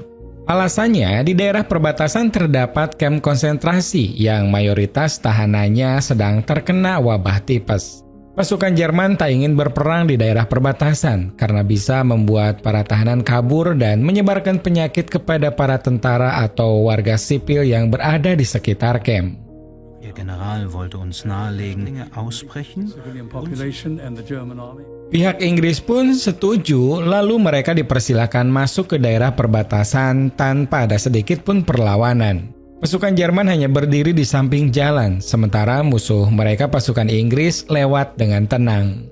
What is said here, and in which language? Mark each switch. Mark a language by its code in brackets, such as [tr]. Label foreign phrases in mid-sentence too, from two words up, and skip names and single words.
[id] Alasannya, di daerah perbatasan terdapat kamp konsentrasi yang mayoritas tahanannya sedang terkena wabah tipes. Pasukan Jerman tak ingin berperang di daerah perbatasan karena bisa membuat para tahanan kabur dan menyebarkan penyakit kepada para tentara atau warga sipil yang berada di sekitar kamp. [de] Ihr General wollte uns nahelegen, Dinge aussprechen. [id] Pihak Inggris pun setuju, lalu mereka dipersilakan masuk ke daerah perbatasan tanpa ada sedikit pun perlawanan. Pasukan Jerman hanya berdiri di samping jalan, sementara musuh mereka pasukan Inggris lewat dengan tenang.